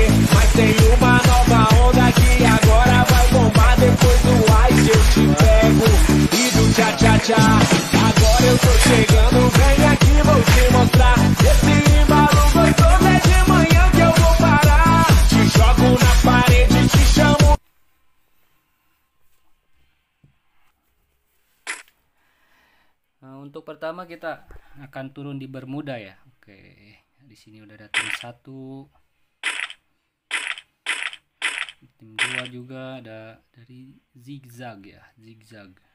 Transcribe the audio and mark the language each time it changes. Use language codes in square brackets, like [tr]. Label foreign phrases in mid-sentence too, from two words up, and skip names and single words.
[pt] Mas tem uma nova onda que agora vai bombar. Depois do ice eu te pego. E do tchá-tchá-tchá. Agora eu tô chegando, vem aqui, vou te mostrar. Esse embalo gostoso é de manhã que eu vou parar. Te jogo na parede, te chamo. [id] Nah, untuk pertama kita akan turun di Bermuda ya. Oke, di sini udah ada tim 1, tim 2 juga ada dari Zigzag ya, Zigzag.